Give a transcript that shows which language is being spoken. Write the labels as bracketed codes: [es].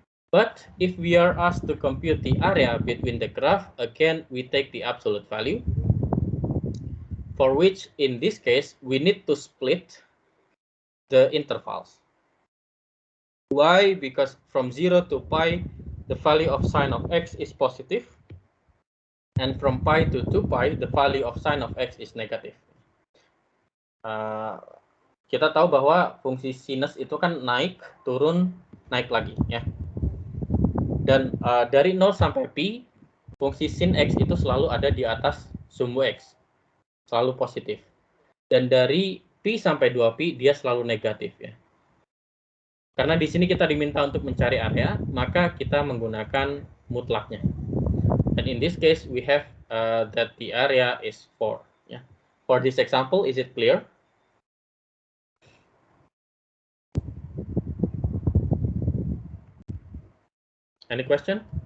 [en] But if we are asked to compute the area between the graph, again, we take the absolute value, for which in this case, we need to split the intervals. Why? Because from 0 to pi, the value of sine of x is positive. And from pi to 2 pi, the value of sine of x is negative. [id] Kita tahu bahwa fungsi sinus itu kan naik, turun, naik lagi. Ya. Dan dari 0 sampai pi, fungsi sin x itu selalu ada di atas sumbu x. Selalu positif. Dan dari pi sampai 2pi, dia selalu negatif. Ya. Karena di sini kita diminta untuk mencari area, maka kita menggunakan mutlaknya. [en] And in this case, we have that the area is 4. Yeah. For this example, is it clear? Any question?